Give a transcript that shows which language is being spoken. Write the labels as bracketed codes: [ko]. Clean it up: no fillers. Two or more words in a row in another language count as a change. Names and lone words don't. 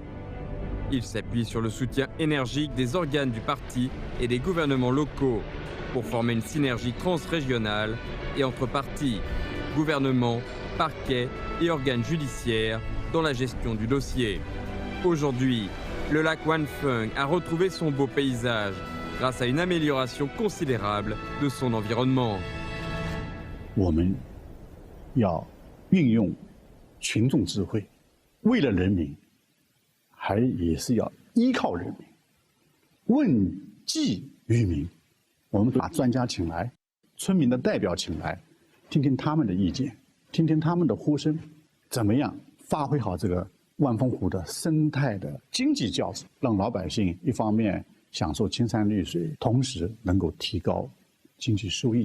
[fr] Ils s'appuient sur le soutien énergique des organes du parti et des gouvernements locaux pour former une synergie transrégionale et entre partis, gouvernements, parquets et organes judiciaires dans la gestion du dossier. Aujourd'hui, le lac Wanfeng a retrouvé son beau paysage grâce à une amélioration considérable de son environnement. [zh] 我们要运用群众智慧，为了人民，也是要依靠人民，问计于民。我们把专家请来，村民的代表请来，听听他们的意见，听听他们的呼声，怎么样发挥好这个万峰湖的生态的经济价值，让老百姓一方面享受青山绿水，同时能够提高经济收益。